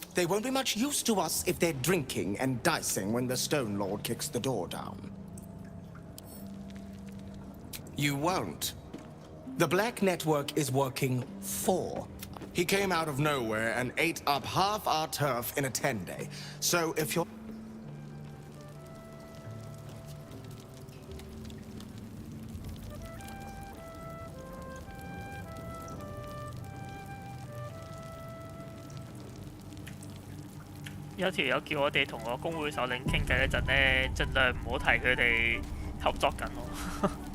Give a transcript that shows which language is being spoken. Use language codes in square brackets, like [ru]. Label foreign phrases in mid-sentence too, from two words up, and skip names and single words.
[en] They won't be much use to us if they're drinking and dicing when the Stone Lord kicks the door down. You won't. The Black Network is working for. He came out of nowhere and ate up half our turf in a 10-day. So if you're... [yue] 有條友叫我哋同個工會首領傾偈嗰陣咧，盡量唔好提佢哋合作緊喎。